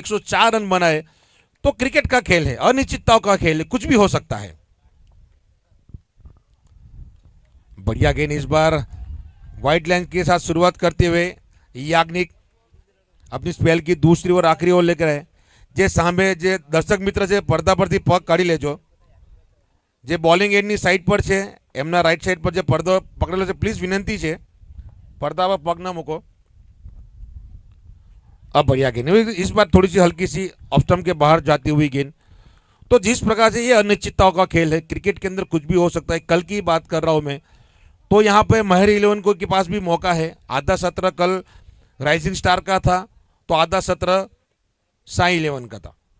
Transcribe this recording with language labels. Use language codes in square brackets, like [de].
[hi] 104 run बनाए। तो cricket का खेल है, अनिश्चितताओं का खेल है, कुछ भी हो सकता है। बढ़िया गेंद इस बार वाइड लाइन के साथ शुरुआत करते हुए याग्निक अपनी स्पेल की दूसरी और आखिरी ओवर लेकर आए। [gu] जे सामे जे दर्शक मित्र છે પડદા પરથી પગ કાઢી લેજો। જે બોલિંગ એન્ડની સાઈડ પર છે એમના રાઈટ સાઈડ પર જે પડદો પકડેલો છે પ્લીઝ વિનંતી છે પડદા પર પગ ન મૂકો। [hi] अब बढ़िया गेंद, इस बार थोड़ी सी हल्की सी ऑफ स्टंप के बाहर जाती हुई गेंद। तो जिस प्रकार से ये अनिश्चितताओं का खेल है, क्रिकेट के अंदर कुछ भी हो सकता है। कल की बात कर रहा हूं मैं, तो यहाँ पे महर 11 को के पास भी मौका है। आधा सत्र कल राइजिंग स्टार का था तो आधा सत्र साई 11 का था।